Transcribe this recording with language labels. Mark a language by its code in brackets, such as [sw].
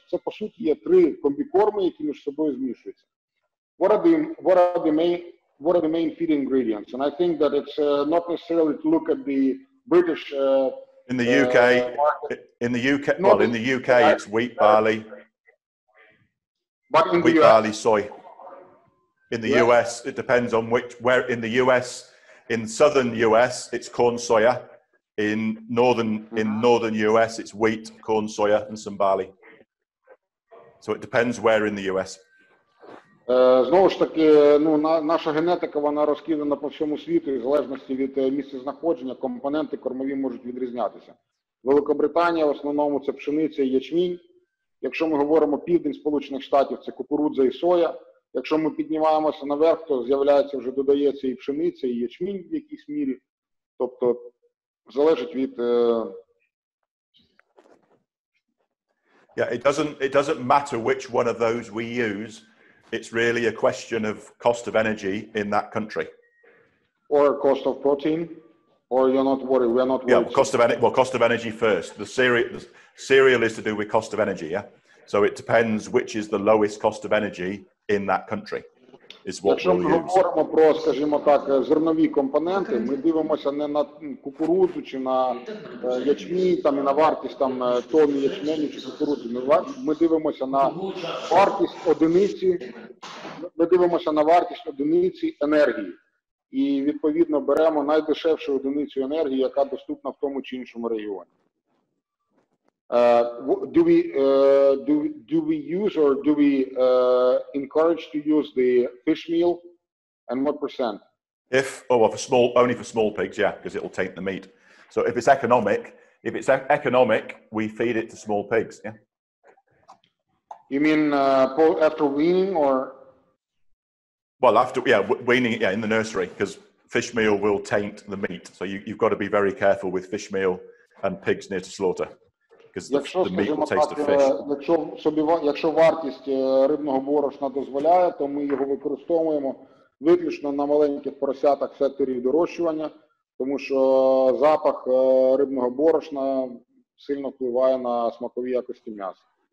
[uk] Це, по суті, є 3 комбікорми, які між собою змішуються. [en] What are the main feed ingredients? And I think that it's not necessarily to look at the British in the UK, it's wheat, barley. But in wheat, the US, barley, soy. In the US, it depends on where in the US. In southern US, it's corn, soya. In northern US, it's wheat, corn, soya, and some barley. So it depends where in the US. [uk] Знову ж таки, наша генетика, вона розкидана по всьому світу, і в залежності від місця знаходження компоненти кормові можуть відрізнятися. Великобританія в основному це пшениця і ячмінь. Якщо ми говоримо південь Сполучених Штатів, це кукурудза і соя. Якщо ми піднімаємося наверх, то з'являється, вже додається і пшениця, і ячмінь в якійсь мірі. Тобто залежить від... [en] Yeah, it doesn't matter which one of those we use. It's really a question of cost of energy in that country. Or cost of protein, or you're not worried, we're not worried. Yeah, cost of energy first. The cereal is to do with cost of energy, yeah? So it depends which is the lowest cost of energy in that country. [uk] Якщо ми говоримо про, скажімо так, зернові компоненти, ми дивимося не на кукурудзу чи на ячмінь, там, і на вартість там, тонни ячменю чи кукурудзи. Ми дивимося на вартість одиниці енергії. І, відповідно, беремо найдешевшу одиницю енергії, яка доступна в тому чи іншому регіоні. [en] Do we use or do we encourage to use the fish meal, and what percent? Only for small pigs, yeah, because it'll taint the meat. So if it's economic, we feed it to small pigs, yeah. You mean after weaning, or? Well, weaning it, in the nursery, because fish meal will taint the meat. So you've got to be very careful with fish meal and pigs near to slaughter. [uk] Якщо вартість рибного борошна дозволяє, то ми його використовуємо виключно на маленьких поросятах в секторі дорощування, тому що запах рибного борошна сильно впливає на смакові якості м'яса.